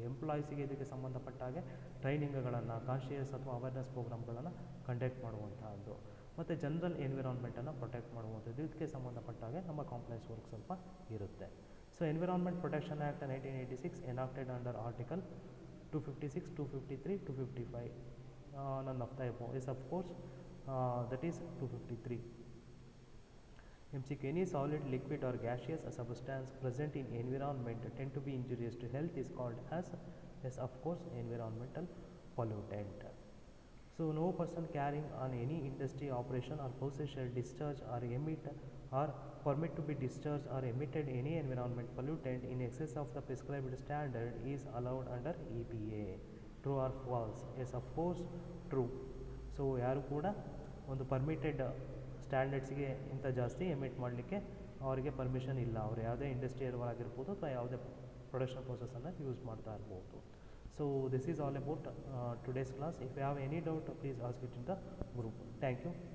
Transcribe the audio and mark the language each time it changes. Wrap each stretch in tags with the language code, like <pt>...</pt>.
<kn>ಎಂಪ್ಲಾಯೀಸಿಗೆ ಇದಕ್ಕೆ ಸಂಬಂಧಪಟ್ಟ ಹಾಗೆ ಟ್ರೈನಿಂಗ್ಗಳನ್ನು, ಕಾನ್ಶಿಯಸ್ ಅಥವಾ ಅವೇರ್ನೆಸ್ ಪ್ರೋಗ್ರಾಮ್ಗಳನ್ನು ಕಂಡಕ್ಟ್ ಮಾಡುವಂಥದ್ದು ಮತ್ತು ಜನರಲ್ ಎನ್ವಿರಾನ್ಮೆಂಟನ್ನು ಪ್ರೊಟೆಕ್ಟ್ ಮಾಡುವಂಥದ್ದು. ಇದಕ್ಕೆ ಸಂಬಂಧಪಟ್ಟ ಹಾಗೆ ನಮ್ಮ ಕಾಂಪ್ಲೆನ್ಸ್ ವರ್ಕ್ ಸ್ವಲ್ಪ ಇರುತ್ತೆ. So environment protection act 1986</kn> <en>enacted under Article 256, 253, 255. None of the above is of course that is 253. MCQ: any solid, liquid or gaseous substance present in environment tend to be injurious to health is called as, yes of course, environmental pollutant. So no person carrying on any industry operation or process shall discharge or emit or permit to be discharged or emitted any environment pollutant in excess of the prescribed standard is allowed under EPA. True or false? Yes of course true.</en> <kn>So ಯಾರು ಕೂಡ ಒಂದು permitted ಸ್ಟ್ಯಾಂಡರ್ಡ್ಸ್ಗೆ ಇಂಥ ಜಾಸ್ತಿ emit ಮಾಡಲಿಕ್ಕೆ ಅವರಿಗೆ permission ಇಲ್ಲ. ಅವರು ಯಾವುದೇ ಇಂಡಸ್ಟ್ರಿಯಲ್ ಆಗಿರ್ಬೋದು ಅಥವಾ ಯಾವುದೇ ಪ್ರೊಡಕ್ಷನ್ ಪ್ರೋಸೆಸನ್ನು ಯೂಸ್ ಮಾಡ್ತಾ ಇರ್ಬೋದು.</kn> <en>So this is all about today's class. If you have any doubt, please ask it in the group. Thank you.</en>